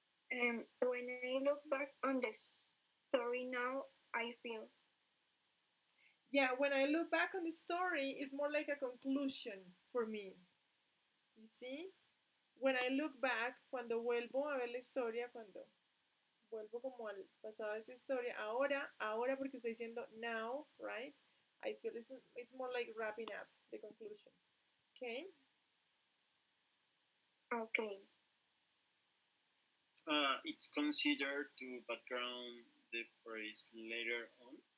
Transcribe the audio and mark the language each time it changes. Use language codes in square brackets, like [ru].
[en] Yeah. When I look back on the story now, I feel. Yeah, when I look back on the story, it's more like a conclusion for me. You see? When I look back, [es] cuando vuelvo a ver la historia, cuando vuelvo como al pasado de esa historia, ahora porque estoy diciendo [en] now, right? I feel it's more like wrapping up the conclusion. Okay? Okay. It's considered to background the phrase later on.